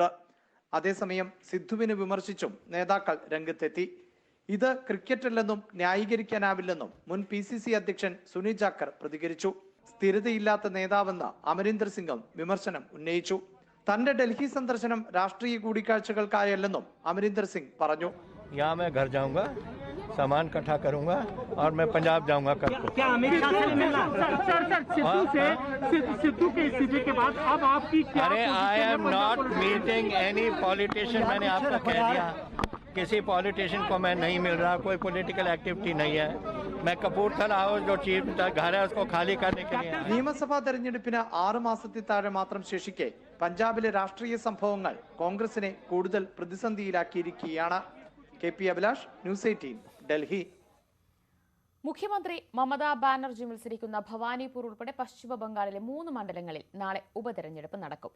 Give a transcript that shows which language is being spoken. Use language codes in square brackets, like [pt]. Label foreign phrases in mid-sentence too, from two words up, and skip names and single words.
[ml] അതേസമയം സിദ്ധുവിനെ വിമർശിച്ചും നേതാക്കൾ രംഗത്തെത്തി. ഇത് ക്രിക്കറ്റല്ലെന്നും ന്യായീകരിക്കാനാവില്ലെന്നും മുൻ PCC അധ്യക്ഷൻ സുനിൽ ജാഖർ പ്രതികരിച്ചു. സ്ഥിരതയില്ലാത്ത നേതാവെന്ന് അമരീന്ദർ സിംഗും വിമർശനം ഉന്നയിച്ചു. തന്റെ ഡൽഹി സന്ദർശനം രാഷ്ട്രീയ കൂടിക്കാഴ്ചകൾക്കായല്ലെന്നും അമരീന്ദർ സിംഗ് പറഞ്ഞു. [hi] यहाँ मैं घर जाऊंगा, सामान इकट्ठा करूंगा और मैं पंजाब जाऊंगा कल को। क्या अमित शाह से मिलना? सिद्धू के इस्तीफे के बाद अब आपकी क्या? [en] अरे I am not meeting any politician. [hi] मैंने आपको कह दिया किसी पॉलिटिशियन को मैं नहीं मिल रहा. कोई [en] political activity [hi] नहीं है. मैं कपूरथला हाउस जो चीफ घर है उसको खाली करने के लिए. [ml] നിയമസഭാ തെരഞ്ഞെടുപ്പിന് 6 മാസത്തിൽ താഴെ മാത്രം ശേഷിക്കെ പഞ്ചാബിലെ രാഷ്ട്രീയ സംഭവങ്ങൾ കോൺഗ്രസിനെ കൂടുതൽ പ്രതിസന്ധിയിലാക്കിയിരിക്കുകയാണ്. KP അഭിലാഷ്, ന്യൂസ് 18 ഡൽഹി. മുഖ്യമന്ത്രി മമതാ ബാനർജി മത്സരിക്കുന്ന ഭവാനിപൂർ ഉൾപ്പെടെ പശ്ചിമ ബംഗാളിലെ 3 മണ്ഡലങ്ങളിൽ നാളെ ഉപതെരഞ്ഞെടുപ്പ് നടക്കും.